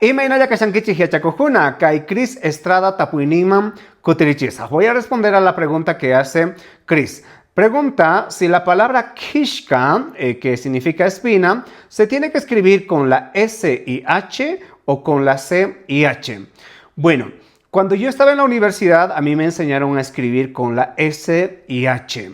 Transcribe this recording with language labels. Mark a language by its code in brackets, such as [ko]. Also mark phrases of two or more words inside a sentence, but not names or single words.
[qu] Imaynalla kashankichik yachakujuna, kay Cris Estrada tapuyninman kutirichisa. [es] Voy a responder a la pregunta que hace Cris. Pregunta si la palabra kishka, que significa espina, se tiene que escribir con la S y H o con la C y H. Bueno, cuando yo estaba en la universidad, a mí me enseñaron a escribir con la S y H.